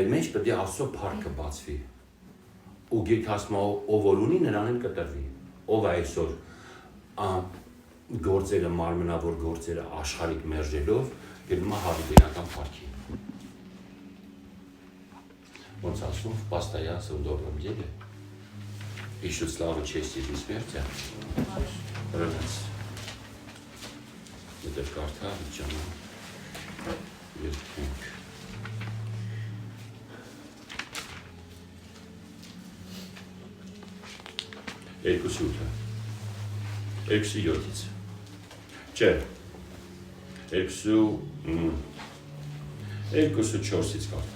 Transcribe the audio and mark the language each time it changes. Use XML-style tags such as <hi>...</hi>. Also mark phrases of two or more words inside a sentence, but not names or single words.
<hy>մեջ պետք է Աստծո փառքը բացվի։ Ու գիրքը ասում է, ով որ ունի, նրան էլ կտրվի։ Ով է այսօր գործերը, մարմնավոր գործերը աշխարհիկ մերժելով գնում է հավիտենական փառքի։ Ոնց ասում,</hy> <ru>постоянно в добром деле ищут славу, честь и бессмертия. Это карта, Джана.</ru> <hy>Երկուսի ութը, երկուսի յոթից, չէ, երկուսի չորսից կարդա։</hy>